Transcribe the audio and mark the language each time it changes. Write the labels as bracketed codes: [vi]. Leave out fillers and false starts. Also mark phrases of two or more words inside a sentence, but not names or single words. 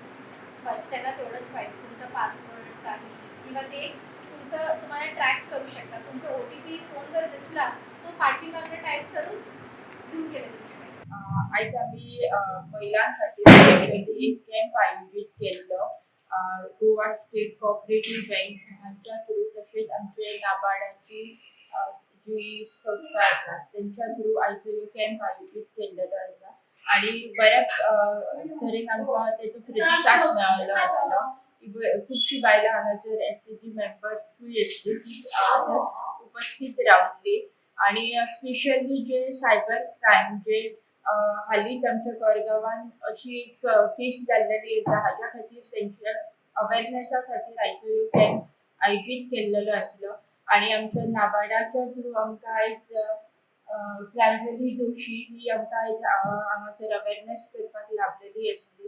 [mr] बस त्यांना तेवढंच पाहिजे, तुमचा पासवर्ड काही किंवा ते तुम्हाला ट्रॅक करू शकता. तुमचा ओटीपी फोनवर दिसला तो पाठीमागे टाईप करून घेऊन गेले तुमचे पैसे. आज आम्ही महिलांसाठी एक कॅम्प आयोजित केलेलं [kok] गोवा स्टेट कोऑपरेटिव्ह बँक ह्यांच्या थ्रू, तसेच आमचे नाबार्डाची जी संस्था आसा त्यांच्या थ्रू आयचो कॅम्प आयोजित केलेलो आसा आणि बऱ्याच तरेन आमकां तेचो प्रतिसाद मेळ्ळो आसलो. खुबशीं बायलां हांगासर एसएजी मेंबर्सूय आसली, ती हांगासर उपस्थित रावल्ली आणि स्पेशली जे [en] cyber crime [kok] जे हालींच आमच्या कोरगांवान अशी एक केस जाल्लेली आसा, हाज्या खातीर तेंच्या अवेरनेसा खातीर आयचो ह्यो कॅम्प आयोजीत केल्लो आसलो आणि आमच्या नाबार्डाच्या थ्रू आमकां आयज प्रांजली जोशी ही आमकां आयज हांगासर अवेरनेस करपाक लाभलेली आसली.